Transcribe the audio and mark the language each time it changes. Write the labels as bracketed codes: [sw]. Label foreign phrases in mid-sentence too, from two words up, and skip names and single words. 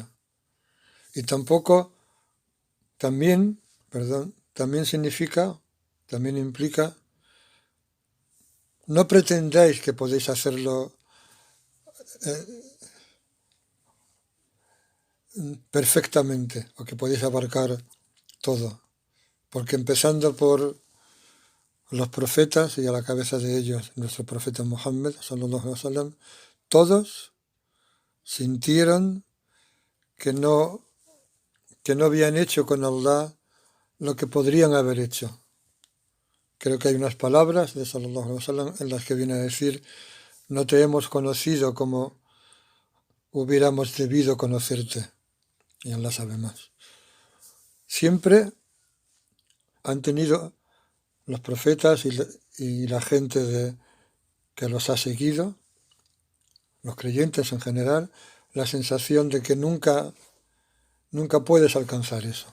[es] Y también implica, no pretendáis que podéis hacerlo perfectamente o que podéis abarcar todo, porque empezando por los profetas y a la cabeza de ellos nuestro profeta Muhammad [ar] صلى الله عليه وسلم, [es] todos sintieron que no habían hecho con Allah lo que podrían haber hecho. Creo que hay unas palabras de [ar] صلى الله عليه وسلم [es] en las que viene a decir: no te hemos conocido como hubiéramos debido conocerte. Y Allah sabe más. Siempre han tenido los profetas y la gente que los ha seguido, los creyentes en general, la sensación de que nunca puedes alcanzar eso.